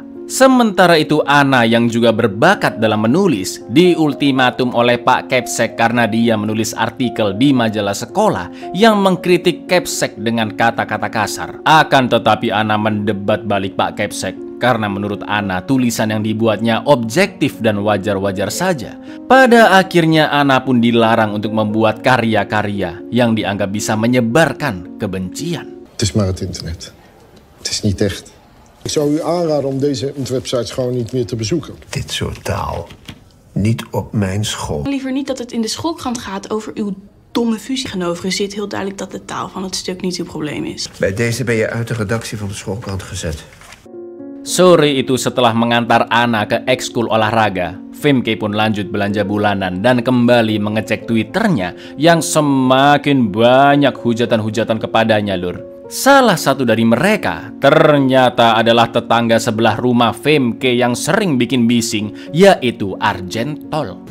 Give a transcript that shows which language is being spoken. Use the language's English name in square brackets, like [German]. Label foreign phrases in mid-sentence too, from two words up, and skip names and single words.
[Indonesian] Sementara itu Anna yang juga berbakat dalam menulis diultimatum oleh Pak Kepsek karena dia menulis artikel di majalah sekolah yang mengkritik Kepsek dengan kata-kata kasar. Akan tetapi Anna mendebat balik Pak Kepsek karena menurut Anna tulisan yang dibuatnya objektif dan wajar-wajar saja. Pada akhirnya Anna pun dilarang untuk membuat karya-karya yang dianggap bisa menyebarkan kebencian. [Dutch] Het is maar het internet. Het is niet echt. Ik zou u aanraden om deze websites gewoon niet meer te bezoeken. Dit soort taal. Niet op mijn school. Liever niet dat het in de schoolkrant gaat over uw domme fusie. Tegenover zit heel duidelijk dat de taal van het stuk niet uw probleem is. Bij deze ben je uit de redactie van de schoolkrant gezet. [Indonesian] Sore itu setelah mengantar Anna ke ekskul olahraga, Femke pun lanjut belanja bulanan dan kembali mengecek Twitternya yang semakin banyak hujatan-hujatan kepadanya lur. Salah satu dari mereka ternyata adalah tetangga sebelah rumah Femke yang sering bikin bising, yaitu Argentol.